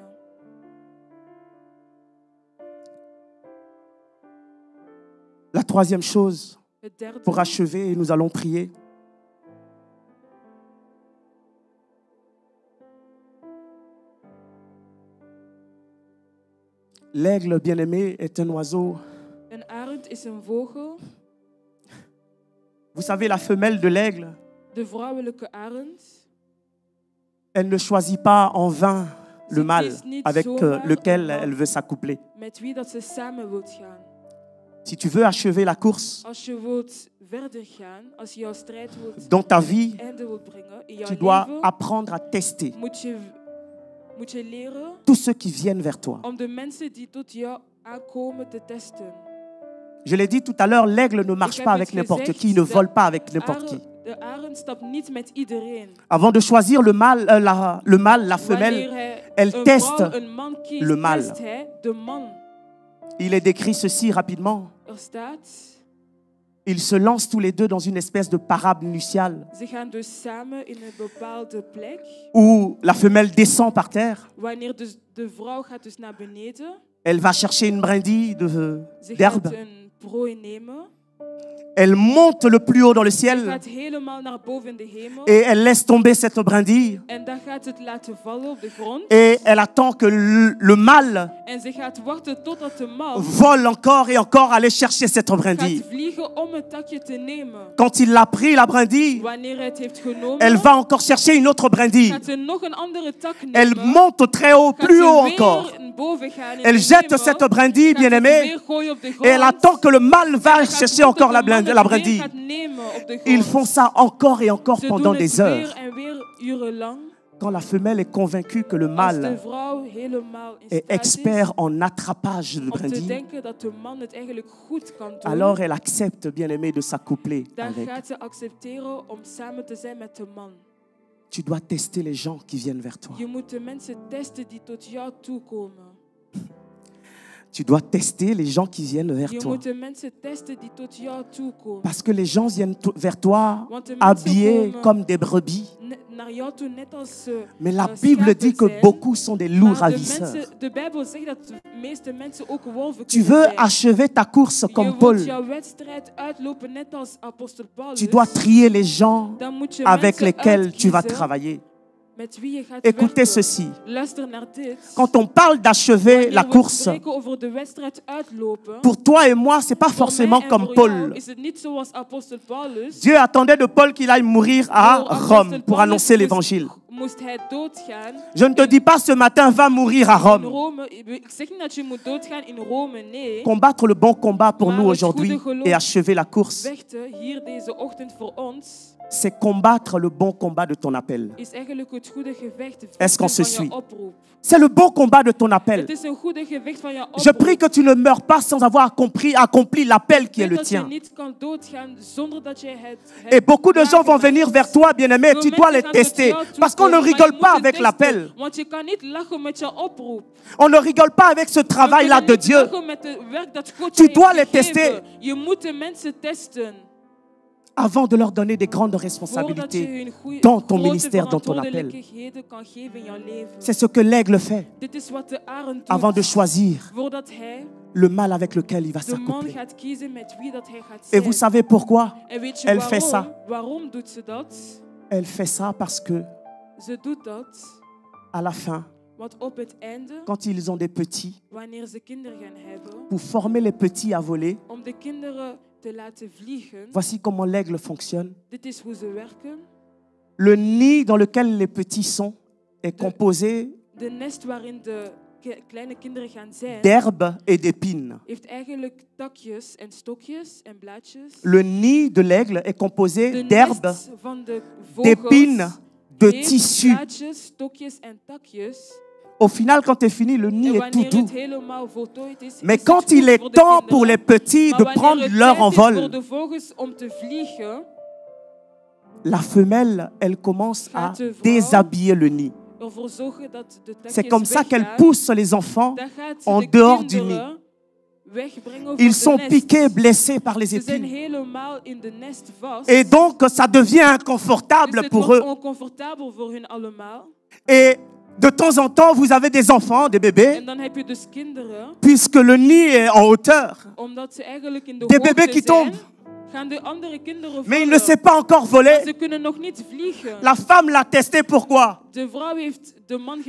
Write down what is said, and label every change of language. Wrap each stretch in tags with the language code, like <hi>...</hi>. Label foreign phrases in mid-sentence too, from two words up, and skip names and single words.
<fr>La 3e chose, pour achever, et nous allons prier. L'aigle bien-aimé est un oiseau.</fr> <nl>Een arend is een vogel.</nl> <fr>Vous savez, la femelle de l'aigle,</fr> <nl>De vrouwelijke arend.</nl> <fr>elle ne choisit pas en vain le mâle avec lequel elle veut s'accoupler.</fr> <nl>Met wie dat ze samen wilt gaan.</nl> <fr>Si tu veux achever la course</fr> <nl>Als je wilt verder gaan, als je jouw strijd wilt</nl> <fr>dans ta vie,</fr> <nl>einde wilt brengen in jouw</nl> <fr>tu dois</fr> <nl>leven,</nl> <fr>apprendre à tester</fr> <nl>moet je leren</nl> <fr>tous ceux qui viennent vers toi.</fr> <nl>om de mensen die tot jou aankomen te testen.</nl> <fr>Je l'ai dit tout à l'heure, l'aigle ne marche pas avec n'importe qui, il ne vole pas avec n'importe qui.</fr> <nl>De arend stapt niet met iedereen.</nl> <fr>Avant de choisir le mâle, la femelle, elle teste le mâle.</fr> <nl>Test hij de man.</nl> <fr>Il est décrit ceci rapidement.</fr> <nl>Er staat,</nl> <fr>Ils se lancent tous les deux dans une espèce de parade nuptiale</fr> <nl>Ze gaan dus samen in een bepaalde plek.</nl> <fr>où la femelle descend par terre.</fr> <nl>Wanneer dus de vrouw gaat dus naar beneden.</nl> <fr>Elle va chercher une brindille</fr> <nl>Ze</nl> <fr>d'herbe.</fr> <nl>gaat een prooi nemen.</nl> <fr>Elle monte le plus haut dans le</fr> <nl>Ze</nl> <fr>ciel</fr> <nl>gaat helemaal naar boven in de hemel.</nl> <fr>et elle laisse tomber cette brindille.</fr> <nl>En dan gaat het laten vallen op de grond.</nl> <fr>Et elle attend que le mâle</fr> <nl>En ze gaat wachten totdat de man</nl> <fr>vole encore et encore aller chercher cette brindille.</fr> <nl>gaat vliegen om het takje te nemen.</nl> <fr>Quand il a pris la brindille,</fr> <nl>Wanneer hij het heeft genomen,</nl> <fr>elle va encore chercher une autre brindille.</fr> <nl>gaat ze nog een andere tak nemen.</nl> <fr>Elle monte très haut,</fr> <nl>Gaat</nl> <fr>plus</fr> <nl>ze</nl> <fr>haut</fr> <nl>weer</nl> <fr>encore.</fr> <nl>boven gaan in</nl> <fr>Elle</fr> <nl>de</nl> <fr>jette</fr> <nl>hemel.</nl> <fr>cette brindille,</fr> <nl>Gaat ze</nl> <fr>bien-aimée,</fr> <nl>weer gooien op de grond.</nl> <fr>et elle attend que le mâle va</fr> <nl>Gaat</nl> <fr>chercher</fr> <nl>totdat</nl> <fr>encore</fr> <nl>de</nl> <fr>la</fr> <nl>man het weer</nl> <fr>brindille.</fr> <nl>gaat nemen op de grond.</nl> <fr>Ils font ça encore et encore</fr> <nl>Ze</nl> <fr>pendant</fr> <nl>doen het</nl> <fr>des heures.</fr> <nl>weer en weer urenlang.</nl> <fr>Quand la femelle est convaincue que le</fr> <nl>Als de</nl> <fr>mâle</fr> <nl>vrouw helemaal in</nl> <fr>est</fr> <nl>staat</nl> <fr>expert en attrapage de</fr> <nl>is om te</nl> <fr>brindilles,</fr> <nl>denken dat de man het eigenlijk goed kan doen,</nl> <fr>alors elle accepte, bien-aimée, de s'accoupler</fr> <nl>dan</nl> <fr>avec.</fr> <nl>gaat ze accepteren om samen te zijn met de man.</nl> <fr>Tu dois tester les gens qui viennent vers toi.</fr> <nl>Je moet de mensen testen die tot jou toekomen.</nl> <fr>Tu dois tester les gens qui viennent vers</fr> <nl>Je</nl> <fr>toi.</fr> <nl>moet de mensen testen die tot jou toekomen.</nl> <fr>Parce que les gens viennent vers toi</fr> <nl>Want de mensen</nl> <fr>habillés</fr> <nl>komen</nl> <fr>comme des brebis.</fr> <nl>naar jou toe net als</nl> <fr>Mais la</fr> <nl>als</nl> <fr>Bible</fr> <nl>schapen</nl> <fr>dit que</fr> <nl>zijn.</nl> <fr>beaucoup sont des loups</fr> <nl>Maar</nl> <fr>ravisseurs.</fr> <nl>de Bijbel zegt dat de meeste mensen ook wolven</nl> <fr>Tu</fr> <nl>kunnen</nl> <fr>veux</fr> <nl>zijn.</nl> <fr>achever ta course</fr> <nl>Je</nl> <fr>comme</fr> <nl>wilt</nl> <fr>Paul.</fr> <nl>jouw wedstrijd uitlopen net als apostel Paulus.</nl> <fr>Tu dois trier les gens</fr> <nl>Dan moet je</nl> <fr>avec</fr> <nl>mensen</nl> <fr>lesquels tu vas</fr> <nl>uitkiezen</nl> <fr>travailler.</fr> <nl>met wie je gaat</nl> <fr>Écoutez</fr> <nl>werken.</nl> <fr>ceci.</fr> <nl>Luister naar dit.</nl> <fr>Quand on parle d'achever</fr> <nl>Wanneer</nl> <fr>la</fr> <nl>we</nl> <fr>course,</fr> <nl>spreken over de wedstrijd uitlopen,</nl> <fr>pour toi et moi, c'est pas</fr> <nl>voor</nl> <fr>forcément</fr> <nl>mij en</nl> <fr>comme</fr> <nl>voor jou</nl> <fr>Paul.</fr> <nl>is het niet zoals apostel Paulus.</nl> <fr>Dieu attendait de Paul qu'il aille mourir à</fr> <nl>Voor apostel</nl> <fr>Rome pour</fr> <nl>Paulus</nl> <fr>annoncer l'évangile.</fr> <nl>moest hij doodgaan.</nl> <fr>Je ne te dis pas ce matin, va mourir à</fr> <nl>In</nl> <fr>Rome.</fr> <nl>Rome, ik zeg niet dat je moet doodgaan in Rome, nee.</nl> <fr>Combattre le bon combat pour</fr> <nl>Maar</nl> <fr>nous</fr> <nl>het goede</nl> <fr>aujourd'hui</fr> <nl>geloof</nl> <fr>et achever la course,</fr> <nl>Vechten hier deze ochtend voor ons</nl> <fr>c'est combattre le bon combat de ton appel.</fr> <nl>is eigenlijk het goede gevecht</nl> <fr>Est-ce qu'on se</fr> <nl>van</nl> <fr>suit?</fr> <nl>je oproep.</nl> <fr>C'est le bon combat de ton appel.</fr> <nl>Het is een goede gevecht van je oproep.</nl> <fr>Je prie que tu ne meurs pas sans avoir accompli l'appel qui est le</fr> <nl>Dat je</nl> <fr>tien.</fr> <nl>niet kan doodgaan zonder dat je het</nl> <fr>Et beaucoup de gens vont venir vers toi, bien-aimé. Tu dois les tester. Parce qu'on ne rigole pas avec l'appel.</fr> <nl>Want je kan niet lachen met je oproep.</nl> <fr>On ne rigole pas avec ce travail-là de Dieu.</fr> <nl>Lachen met het werk dat God</nl> <fr>Tu</fr> <nl>je</nl> <fr>dois</fr> <nl>heeft</nl> <fr>les</fr> <nl>gegeven.</nl> <fr>tester.</fr> <nl>Je moet de mensen testen.</nl> <fr>Avant de leur donner des grandes</fr> <nl>Voordat je</nl> <fr>responsabilités</fr> <nl>hun</nl> <fr>dans ton</fr> <nl>grote</nl> <fr>ministère, dans ton appel.</fr> <nl>verantwoordelijkheden kan geven in jouw leven.</nl> <fr>C'est ce que l'aigle fait</fr> <nl>Dit is wat de arend doet.</nl> <fr>avant de choisir</fr> <nl>Voordat hij</nl> <fr>le mâle avec lequel il va</fr> <nl>de man</nl> <fr>s'accoupler.</fr> <nl>gaat kiezen met wie dat hij gaat</nl> <fr>Et</fr> <nl>zijn.</nl> <fr>vous savez pourquoi</fr> <nl>En weet je</nl> <fr>elle</fr> <nl>waarom?</nl> <fr>fait ça?</fr> <nl>Waarom doet ze dat?</nl> <fr>Elle fait ça parce que</fr> <nl>Ze doet dat,</nl> <fr>à la fin,</fr> <nl>want op het einde,</nl> <fr>quand ils ont des petits,</fr> <nl>wanneer ze kinderen gaan hebben,</nl> <fr>pour former les petits à voler,</fr> <nl>om de kinderen te laten vliegen,</nl> <fr>voici comment l'aigle fonctionne.</fr> <nl>dit is hoe ze werken.</nl> <fr>Le nid dans lequel les petits sont est composé</fr> <nl>De nest waarin de kleine kinderen gaan zijn,</nl> <fr>d'herbes et d'épines.</fr> <nl>heeft eigenlijk takjes en stokjes en blaadjes.</nl> <fr>Le nid de l'aigle est composé</fr> <nl>De</nl> <fr>d'herbes,</fr> <nl>nest van de</nl> <fr>d'épines,</fr> <nl>vogels</nl> <fr>de</fr> <nl>heeft</nl> <fr>tissus.</fr> <nl>blaadjes, stokjes en takjes.</nl> <fr>Au final, quand c'est fini, le nid</fr> <nl>En</nl> <fr>est tout</fr> <nl>wanneer</nl> <fr>doux.</fr> <nl>het helemaal voltooid is,</nl> <fr>Mais</fr> <nl>is</nl> <fr>quand</fr> <nl>het</nl> <fr>il</fr> <nl>goed</nl> <fr>est</fr> <nl>voor de</nl> <fr>temps</fr> <nl>kinderen.</nl> <fr>pour les petits</fr> <nl>Maar</nl> <fr>de</fr> <nl>wanneer</nl> <fr>prendre</fr> <nl>het</nl> <fr>leur</fr> <nl>tijd is voor</nl> <fr>envol,</fr> <nl>de vogels om te vliegen,</nl> <fr>la femelle, elle commence à</fr> <nl>Gaat de vrouw</nl> <fr>déshabiller le nid.</fr> <nl>ervoor zorgen dat de takjes</nl> <fr>C'est comme ça qu'elle</fr> <nl>weggaan,</nl> <fr>pousse les enfants.</fr> <nl>dan gaat ze</nl> <fr>en</fr> <nl>de</nl> <fr>dehors du</fr> <nl>kinderen wegbrengen van</nl> <fr>Ils</fr> <nl>de</nl> <fr>sont</fr> <nl>nest.</nl> <fr>piqués, blessés par les</fr> <nl>Ze zijn</nl> <fr>épines.</fr> <nl>helemaal in de nest vast.</nl> <fr>Et donc, ça devient</fr> <nl>Dus</nl> <fr>inconfortable</fr> <nl>het</nl> <fr>pour</fr> <nl>wordt</nl> <fr>eux.</fr> <nl>oncomfortabel voor hun allemaal.</nl> <fr>Et de temps en temps, vous avez des enfants, des bébés,</fr> <nl>En dan heb je dus kinderen,</nl> <fr>puisque le nid est en hauteur.</fr> <nl>omdat ze eigenlijk in de</nl> <fr>Des</fr> <nl>hoogte</nl> <fr>bébés qui</fr> <nl>zijn,</nl> <fr>tombent.</fr> <nl>gaan de andere kinderen</nl> <fr>Mais il ne</fr> <nl>vallen.</nl> <fr>sait pas encore</fr> <nl>Maar</nl> <fr>voler.</fr> <nl>ze kunnen nog niet vliegen.</nl> <fr>La femme l'a testé, pourquoi?</fr> <nl>De vrouw heeft de man getest.</nl>